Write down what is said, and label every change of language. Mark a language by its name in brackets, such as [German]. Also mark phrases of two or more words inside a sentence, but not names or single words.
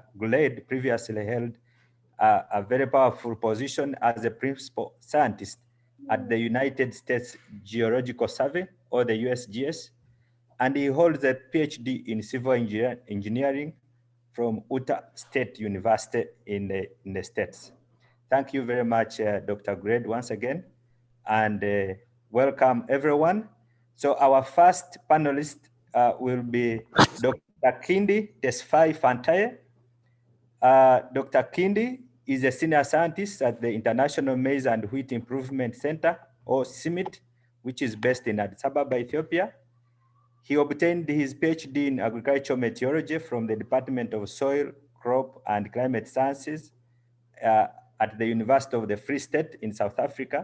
[English] Guled previously held a very powerful position as a principal scientist at the United States Geological Survey, or the USGS, and he holds a PhD in civil engineering from Utah State University in the States. Thank you very much, Dr. Guled, once again, and welcome everyone. So our first panelist will be Dr. Kindi Tesfaye Fantaye. Dr. Kindi is a senior scientist at the International Maize and Wheat Improvement Center, or CIMMYT, which is based in Addis Ababa, Ethiopia. He obtained his PhD in agricultural meteorology from the Department of Soil, Crop, and Climate Sciences at the University of the Free State in South Africa.